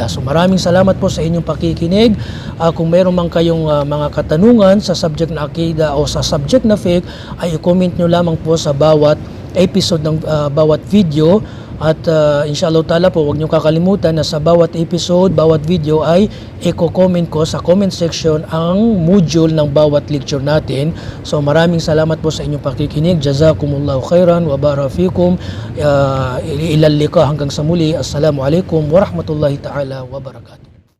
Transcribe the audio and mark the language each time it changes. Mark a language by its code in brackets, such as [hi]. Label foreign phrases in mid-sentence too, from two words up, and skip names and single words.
[tl] So maraming salamat po sa inyong pakikinig. Kung meron man kayong mga katanungan sa subject na akida o sa subject na fiqh, ay i-comment nyo lamang po sa bawat episode ng bawat video. At [ar] إن شاء الله تعالى [tl] po, huwag niyo kakalimutan na sa bawat episode, bawat video ay i-comment ko sa [en] comment section [tl] ang module ng bawat lecture natin. So maraming salamat po sa inyong pakikinig. [ar] جزاكم الله خيرا و بارك فيكم. إلى اللقاء [tl] hanggang sa muli. [ar] السلام عليكم ورحمة الله تعالى وبركاته.